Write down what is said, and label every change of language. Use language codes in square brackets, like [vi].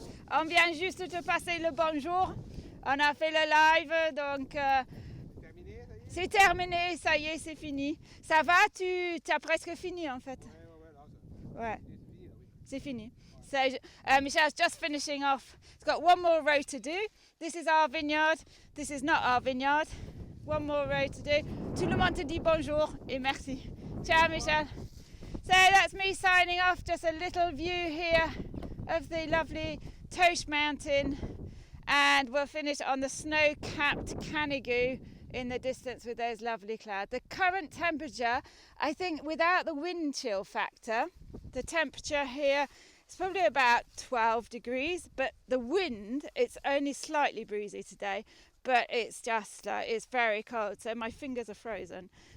[fr] On vient juste de te passer le bonjour. On a fait le live, donc c'est terminé, ça y est, c'est fini. Ça va, tu as presque fini en fait. Ouais, c'est fini. [en] So Michel's just finishing off. It's got one more row to do. This is our vineyard. This is not our vineyard. One more row to do. [fr] Tout le monde te dit bonjour et merci. [en] Ciao Michel. So that's me signing off. Just a little view here of the lovely Tosh Mountain, and we'll finish on the snow-capped Canigou in the distance with those lovely clouds. The current temperature, I think without the wind chill factor, the temperature here is probably about 12 degrees, but the wind, it's only slightly breezy today, but it's just, it's very cold, so my fingers are frozen.